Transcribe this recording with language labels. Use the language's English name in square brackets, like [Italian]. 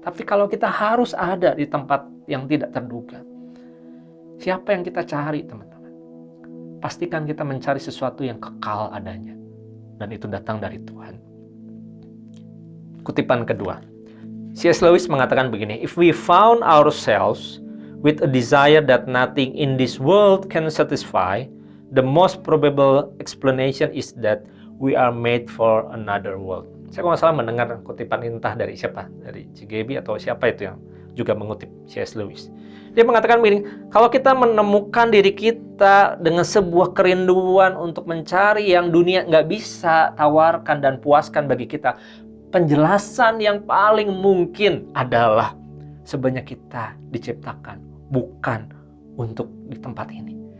[Indonesian] Tapi kalau kita harus ada di tempat yang tidak terduga, siapa yang kita cari, teman-teman? Pastikan kita mencari sesuatu yang kekal adanya. Dan itu datang dari Tuhan. Kutipan kedua. C.S. Lewis mengatakan begini, [English] if we found ourselves with a desire that nothing in this world can satisfy, the most probable explanation is that we are made for another world. [Indonesian] Saya kalau nggak salah mendengar kutipan entah dari siapa, dari C.G.B. atau siapa itu yang juga mengutip C.S. Lewis. Dia mengatakan begini, kalau kita menemukan diri kita dengan sebuah kerinduan untuk mencari yang dunia nggak bisa tawarkan dan puaskan bagi kita, penjelasan yang paling mungkin adalah sebenarnya kita diciptakan bukan untuk di tempat ini.